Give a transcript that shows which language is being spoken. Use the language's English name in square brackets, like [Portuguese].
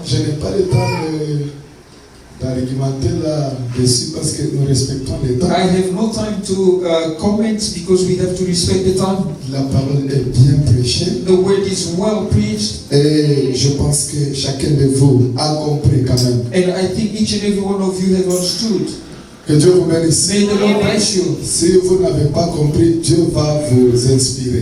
[French] Je n'ai pas le temps d'argumenter là-dessus parce que nous respectons le temps. [English] I have no time to comment because we have to respect the time. [French] La parole est bien prêchée [English] The word is well preached, [French] et je pense que chacun de vous a compris quand même. [English] and I think each and every one of you have understood. [French] Que Dieu vous bénisse. [English] May the Lord bless you. [French] Si vous n'avez pas compris, Dieu va vous inspirer.